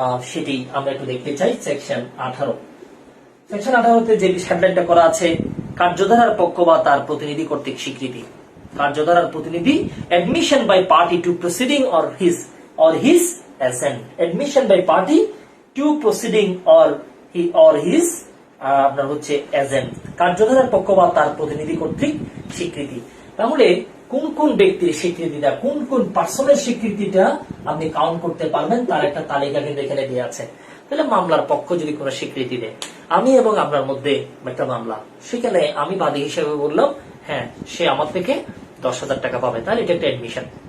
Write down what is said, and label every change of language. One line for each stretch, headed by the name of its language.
Bangla: সেটি আমরা একটু দেখতে চাই। সেকশন 18, সেকশন 18তে যে হেডলাইনটা করা আছে, কার্যধারার পক্ষ বা তার প্রতিনিধি কর্তৃক স্বীকৃতি। কার্যধারার প্রতিনিধি,
English: Admission by party to proceeding or his assent. Admission by party to proceeding or his
Bangla: আপনার হচ্ছে এজেন্ট। কার্যধারার পক্ষ বা তার প্রতিনিধি কর্তৃক স্বীকৃতি। তাহলে কোন কোন ব্যক্তির স্বীকৃতিটা, কোন কোন পার্সনের স্বীকৃতিটা আপনি কাউন্ট করতে পারবেন, তার একটা তালিকা কিন্তু এখানে দেওয়া আছে। তাহলে মামলার পক্ষ যদি কোনো স্বীকৃতি দেয়, আমি এবং আপনার মধ্যে একটা মামলা, সেখানে আমি বাদী হিসেবে বললাম হ্যাঁ সে আমার থেকে 10,000 টাকা পাবে, তাহলে এটা একটা এডমিশন।